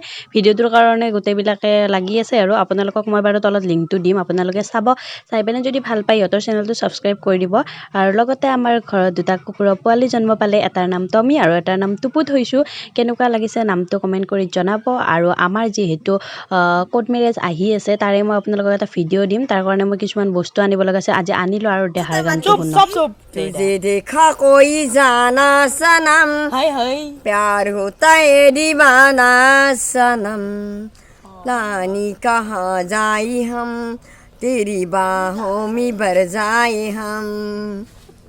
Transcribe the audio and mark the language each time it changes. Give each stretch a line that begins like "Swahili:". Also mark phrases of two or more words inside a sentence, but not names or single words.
Assamese: ভিডিঅ'টোৰ কাৰণে গোটেইবিলাকে লাগি আছে আৰু আপোনালোকক মই বাৰু তলত লিংকটো দিম আপোনালোকে চাই পিনে যদি ভাল পায় ইহঁতৰ চেনেলটো ছাবস্ক্ৰাইব কৰি দিব আৰু লগতে আমাৰ ঘৰত দুটা কুকুৰৰ পোৱালি জন্ম পালে এটাৰ নাম টমি আৰু এটাৰ নাম টুপু থৈছোঁ কেনেকুৱা লাগিছে নামটো কমেণ্ট কৰি জনাব আৰু আমাৰ যিহেতু
English: court marriage
Assamese: আহি আছে তাৰে মই আপোনালোকক এটা ভিডিঅ' দিম তাৰ কাৰণে মই কিছুমান বস্তু আনিব লগা আছে আজি আনিলোঁ আৰু দেহাৰ গানটো শুনক
Hindi: तुझे देखा कोई जाना सनम हाय हाय प्यार होता है दीवाना सनम लानी कहाँ जाई हम तेरी बाहों में भर जाए हम